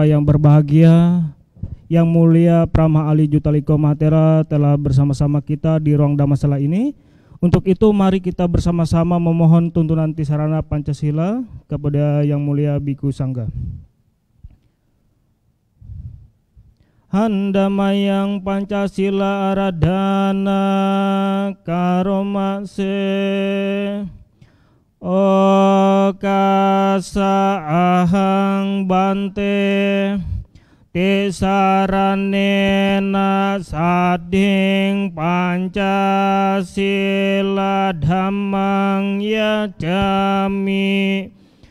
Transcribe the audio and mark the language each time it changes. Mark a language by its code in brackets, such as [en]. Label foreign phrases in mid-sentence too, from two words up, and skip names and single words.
[id] yang berbahagia, Yang Mulia Prama Ali Jutaliko Mahatera telah bersama-sama kita di ruang Dhammasala ini. Untuk itu mari kita bersama-sama memohon tuntunan Tisarana Pancasila kepada Yang Mulia Biku Sangga. [pi] Handamayang Pancasila Aradhana Karomase Okasa ahang bante Tisaranena sading Pancasila dhammang yajami